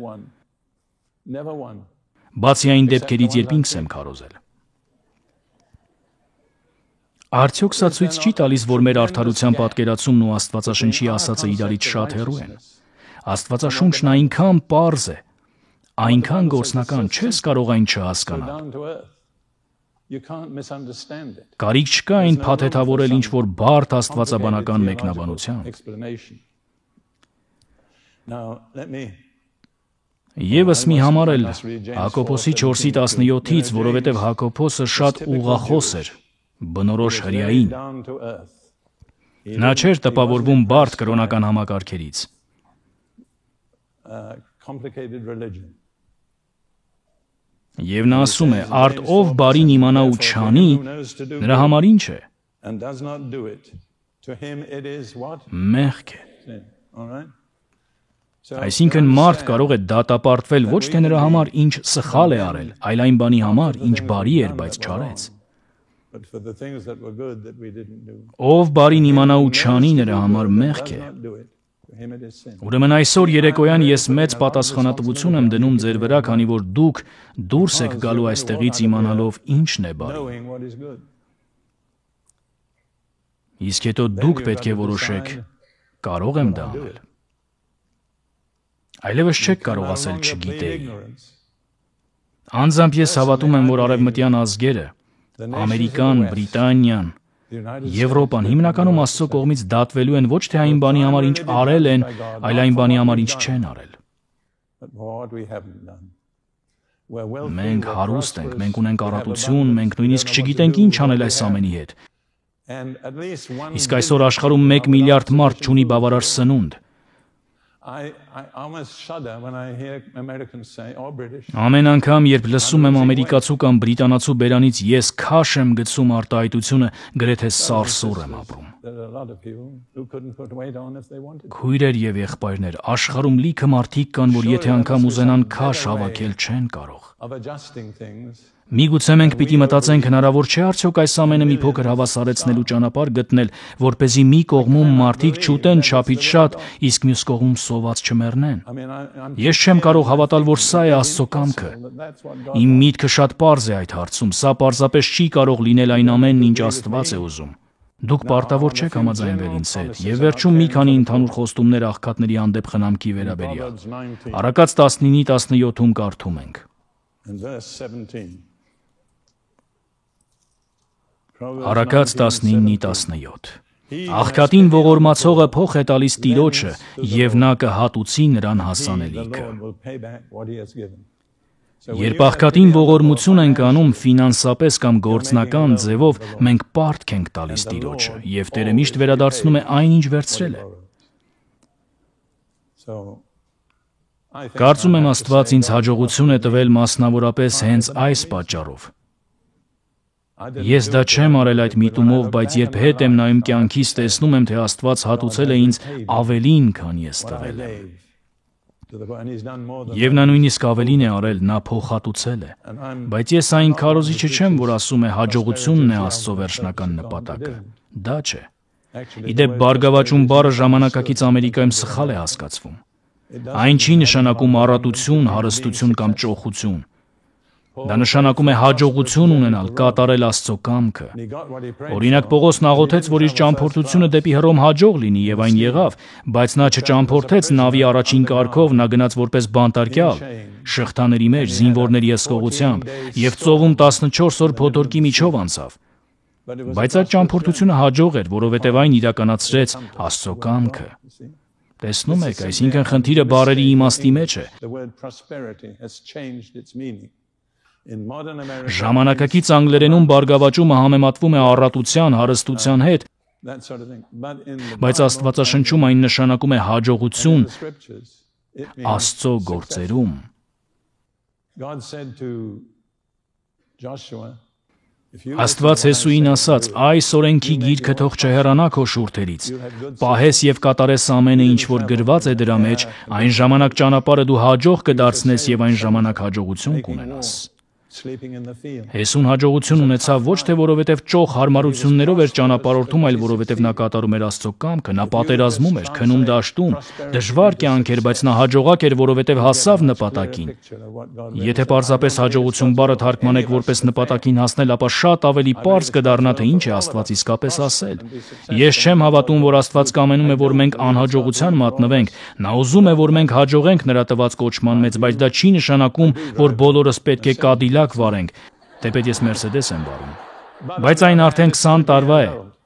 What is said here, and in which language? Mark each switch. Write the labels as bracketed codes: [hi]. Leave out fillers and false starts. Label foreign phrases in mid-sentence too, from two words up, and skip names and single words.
[hy] Բացի այն դեպքերից, երբ ինքս եմ քարոզել։ Արդյոք սա ցույց չի տալիս, որ մեր արդարության պատկերացումն ու Աստվածաշնչի ասածը իրարից շատ հեռու են։ Աստվածաշունչն այնքան պարզ է, այնքան գործնական չես կարող այն [en] Go [hy] չհասկանալ։ [en] down to earth. You can't misunderstand it. [hy] Կարիք չկա այն փաթեթավորել ինչ-որ բարդ աստվածաբանական մեկնաբանությամբ։ [en] Explanation. Now, let me [hy] Եվս մի համար էլ Հակոբոսի 4:17-ից, որովհետև Հակոբոսը շատ ուղղախոս էր, բնորոշ հրեային։ [en] down to earth. [hy] Նա չէր տպավորվում բարդ կրոնական համակարգերից։ [en] Complicated religion. [hy] Եվ նա ասում է, արդ ով բարին իմանա ու չանի, նրա համար ինչ է։ [en] And does not do it. To him it is what? [hy] Մեղք է։ [en] Sin. All right? So, [hy] Այսինքն մարդ կարող է դատապարտվել ոչ թե նրա համար ինչ սխալ է արել, այլ այն բանի համար, ինչ բարի էր, բայց չարեց։ [en] but for the things that were good that we didn't do. [hy] Ով բարին իմանա ու չանի, նրա համար մեղք է։ [en] Does not do it. To him it is sin. [hy] Ուրեմն այսօր երեկոյան ես մեծ պատասխանատվություն եմ դնում ձեր վրա, քանի որ դուք դուրս եք գալու այստեղից իմանալով ինչն է բարի։ [en] Knowing what is good. [hy] Իսկ հետո դուք պետք է որոշեք, կարող եմ դա անել։ Այլևս չեք կարող ասել չգիտեի։ [en] Ignorance. [hy] Անձամբ ես հավատում եմ, որ արևմտյան ազգերը, Ամերիկան, Բրիտանիան, [en] The United [hy] Եվրոպան հիմնականում Աստծո կողմից դատվելու են ոչ թե այն բանի համար, ինչ արել են, այլ այն բանի համար, ինչ չեն արել։ [en] but for what we haven't done. We're wealthy, [hy] Մենք [en] we're [hy] հարուստ ենք, [en] prosperous, [hy] մենք ունենք [en] we have [hy] առատություն, [en] abundance, [hy] մենք [en] we [hy] նույնիսկ [en] don't know what to [hy] չգիտենք [en] do [hy] ինչ [en] with [hy] անել [en] what [hy] այս [en] we have. [hy] ամենի հետ։ [en] And at least one [hy] Իսկ այսօր աշխարհում 1 միլիարդ մարդ չունի բավարար սնունդ։ [en] I almost shudder when I hear Americans say, or British, [hy] Ամեն անգամ, երբ լսում եմ ամերիկացու կամ բրիտանացու բերանից ես քաշ եմ գցում արտահայտությունը, գրեթե սարսուռ եմ ապրում։ [en] there are a lot of people who couldn't put weight on if they wanted to. [hy] Քույրեր եւ եղբայրներ, աշխարհում լիքը մարդիկ կան, որ եթե անգամ ուզենան քաշ հավաքել չեն կարող։ [en] Of adjusting things. [hy] Միգուցե մենք պիտի մտածենք հնարավոր չէ արդյոք այս ամենը մի փոքր հավասարեցնելու ճանապարհ գտնել, որպեսզի մի կողմում մարդիկ չուտեն չափից շատ, իսկ մյուս կողմում սոված չմեռնեն։ [en] I mean, I'm [hy] Ես չեմ կարող հավատալ, որ սա է Աստծո կամքը։ [en] that's what God [hy] Իմ միտքը շատ պարզ է այդ հարցում, սա պարզապես չի կարող լինել այն ամենն, ինչ Աստված է ուզում։ Դուք պարտավոր չեք համաձայնվել ինձ հետ, եւ վերջում մի քանի ընդհանուր խոստումներ աղքատների հանդեպ խնամքի վերաբերյալ։ [en] Proverbs 19 [hy] Առակաց 19:17-ում կարդում ենք. [en] and verse 17. Proverbs [hy] Առակաց 19:17. 19:17 Աղքատին ողորմացողը փող է տալիս Տիրոջը, եւ նա կհատուցի նրան [en] The [hy] հասանելիքը։ [en] Lord will pay back what he has given. So [hy] Երբ աղքատին ողորմություն ենք անում ֆինանսապես կամ գործնական ձևով, մենք պարտք ենք տալիս Տիրոջը, եւ Տերը միշտ վերադարձնում է այն, ինչ վերցրել է։ [en] So I think [hy] Կարծում եմ [en] I have to [hy] Աստված [en] say [hy] ինձ [en] God [hy] հաջողություն է տվել մասնավորապես հենց այս պատճառով։ [en] I didn't [hy] Ես [en] do [hy] դա [en] it [hy] չեմ [en] for [hy] արել [en] that, [hy] այդ [en] but when I [hy] միտումով, [en] look [hy] բայց [en] back [hy] երբ [en] on my [hy] հետ եմ [en] life, [hy] նայում [en] I [hy] կյանքիս, տեսնում եմ, թե Աստված հատուցել է ինձ ավելին, քան ես [en] what I [hy] տվել եմ։ [en] gave to the and he's done more than [hy] Եվ նա նույնիսկ ավելին է արել, նա փոխհատուցել է։ [en] and I'm [hy] Բայց ես այն քարոզիչը չեմ, որ ասում է հաջողությունն է Աստծո վերջնական նպատակը։ Դա չէ։ [en] actually [hy] Իդեպ բարգավաճում բառը ժամանակակից Ամերիկայում սխալ է հասկացվում։ Այն չի նշանակում առատություն, հարստություն կամ ճոխություն։ Դա նշանակում է հաջողություն ունենալ, կատարել Աստծո կամքը։ [en] he got what he prayed. [hy] Օրինակ Պողոսն աղոթեց, որ իր ճամփորդությունը դեպի Հռոմ հաջող լինի, եւ այն եղավ, բայց նա չճամփորդեց նավի առաջին կարգով, նա գնաց որպես բանտարկյալ, շղթաների մեջ, զինվորների եսկողությամբ, եւ ծովում 14 օր փոթորկի միջով անցավ։ [en] But it was [hy] Բայց այդ ճամփորդությունը հաջող էր, որովհետեւ այն իրականացրեց Աստծո կամքը։ Տեսնում եք, այսինքն խնդիրը բառերի իմաստի մեջ է։ [en] the word prosperity has changed its meaning. In modern America, [hy] Ժամանակակից անգլերենում բարգավաճումը համեմատվում է առատության, հարստության հետ, [en] that sort of thing. But in the [hy] բայց [en] Bible, [hy] Աստվածաշնչում այն նշանակում է հաջողություն [en] in the scriptures, it means [hy] Աստծո [en] success. [hy] գործերում։ [en] God said to Joshua, if you [hy] Աստված Հեսուին ասաց. «Այս օրենքի գիրքը թող չհեռանա քո շուրթերից։ Պահես եւ կատարես ամենը, ինչ որ գրված է դրա մեջ, այն ժամանակ ճանապարհը դու հաջող կդարձնես եւ այն ժամանակ հաջողություն կունենաս»։ [en] sleeping in the field. [hy] Հեսուն հաջողություն ունեցավ ոչ թե որովհետև ճոխ հարմարություններով էր ճանապարհորդում, այլ որովհետև նա կատարում էր Աստծո կամքը, նա պատերազմում էր, քնում դաշտում, դժվար կյանք էր, բայց նա հաջողակ էր, որովհետև հասավ նպատակին։ Եթե պարզապես հաջողություն բառը թարգմանեք որպես նպատակին հասնել, ապա շատ ավելի պարզ կդառնա, թե ինչ է Աստված իսկապես ասել։ Ես չեմ հավատում, որ Աստված կամենում է, որ մենք անհաջողության մատնվենք։ Նա ուզում է, որ մենք հաջողենք նրա տված կոչման մեջ, բայց դա չի նշանակում, որ բոլորս պետք է Կադիլակ վարենք, թեպետ ես Մերսեդես եմ վարում։ Բայց այն արդեն 20 տարվա է։